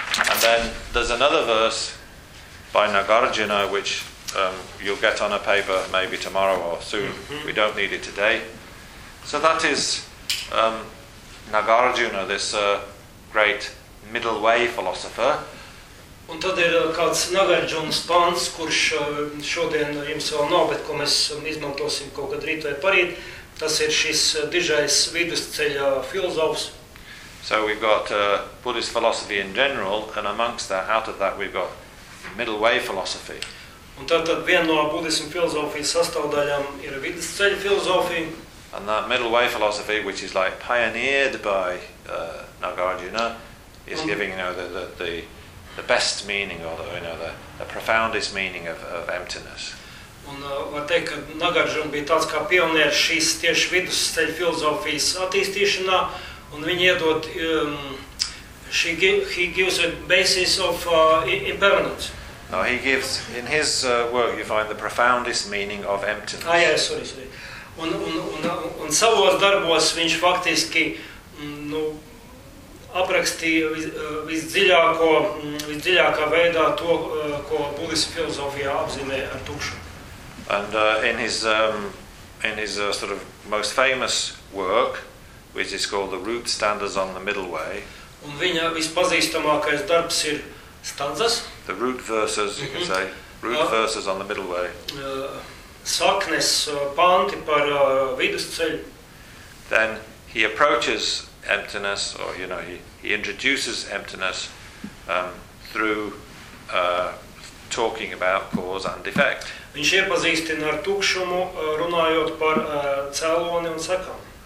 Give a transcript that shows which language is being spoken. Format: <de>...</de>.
<en>And then there's another verse by Nagarjuna, which you'll get on a paper maybe tomorrow or soon. Mm-hmm. We don't need it today. So that is Nagarjuna, this great middle way philosopher.</en> <lv>Un tad ir kāds Nagarjuna spāns, kurš šodien jums vēl nav, bet ko mēs izmantosim kaut kad rīt vai parīt. Tas ir šis dižais vidusceļa filozofs.</lv> <en>So we've got Buddhist philosophy in general, and amongst that, out of that, we've got middle way philosophy.</en> <lv>Un tad viena no budismu filozofijas sastāvdaļām ir vidusceļa filozofija.</lv> <en>And that middle way philosophy, which is like pioneered by Nagarjuna, is giving, you know, the best meaning, or the profoundest meaning of emptiness.</en> <lv>Un var teikt, ka Nagarjuna bija tāds kā pionieris šīs tieši vidusceļa filozofijas attīstīšanā, un viņi iedod</lv> <en>he gives a basis of impermanence. No, he gives, in his work you find the profoundest meaning of emptiness. Sorry.</en> <lv>Un savos darbos viņš faktiski aprakstīja visdziļākā veidā to, ko budisma filozofijā apzīmē ar tukšu.</lv> <en>And in his sort of most famous work, which is called The Root Standards on the Middle Way.</en> <lv>Un viņa vispazīstamākais darbs ir Stanzas.</lv> <en>The Root Verses, you can say. Root Verses on the Middle Way.</en> <lv>Saknes panti par vidusceļu.</lv> <en>Then he approaches emptiness, or you know, he introduces emptiness through talking about cause and effect.</en> <lv>Viņš iepazīstina ar tukšumu, runājot par cēloni un sekām.</lv>